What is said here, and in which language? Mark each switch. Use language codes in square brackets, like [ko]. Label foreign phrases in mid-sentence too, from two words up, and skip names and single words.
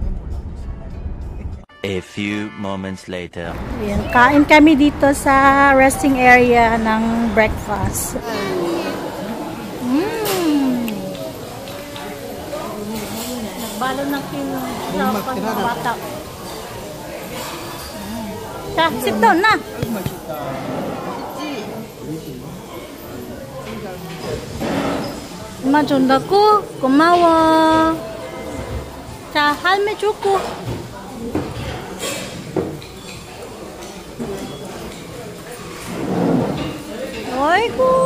[en] A few moments later. [tl] Ayan, kain kami dito sa resting area ng breakfast. Nagbalo ng pang bata. [en] Sit down na. [ko] 엄마 준다고? 고마워. 자, 할매 주고. Aigoo.